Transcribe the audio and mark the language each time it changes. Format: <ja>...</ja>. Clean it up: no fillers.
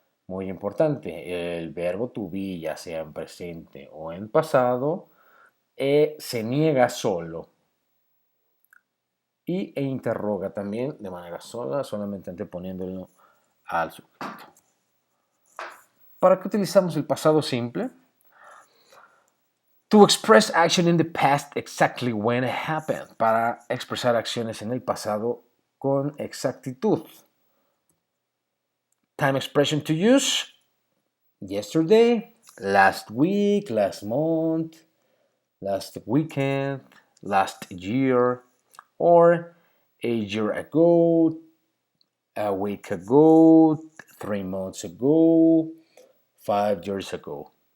<es>Muy importante, el verbo to be, ya sea en presente o en pasado, se niega solo e interroga también de manera sola, solamente anteponiéndolo al sujeto. ¿Para qué utilizamos el pasado simple?</es> <en>To express action in the past exactly when it happened.</en> <es>Para expresar acciones en el pasado con exactitud.</es> <en>Time expression to use. Yesterday, last week, last month, last weekend, last year, or a year ago, a week ago, 3 months ago, 5 years ago.</en>